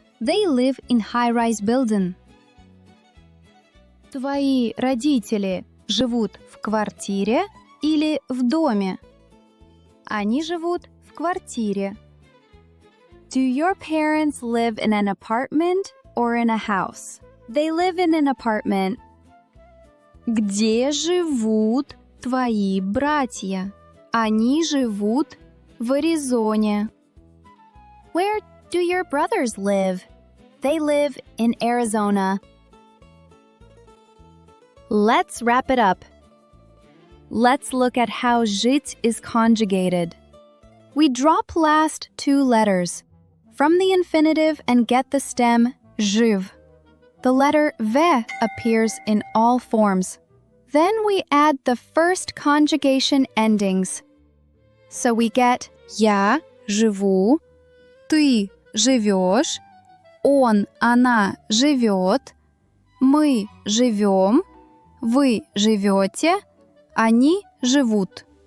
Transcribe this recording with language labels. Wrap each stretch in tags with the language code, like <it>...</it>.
<en>They live in high-rise building.</en> <ru>Твои родители живут в квартире или в доме? Они живут в квартире.</ru> <en>Do your parents live in an apartment or in a house? They live in an apartment.</en> <ru>Где живут твои братья? Они живут в Аризоне.</ru> <en>Where do your brothers live? They live in Arizona. Let's wrap it up. Let's look at how жить is conjugated. We drop last two letters from the infinitive and get the stem жив. The letter v appears in all forms. Then we add the first conjugation endings. So we get</en> <ru>я живу, ты живёшь, он, она живёт, мы живём, вы живёте, они живут.</ru>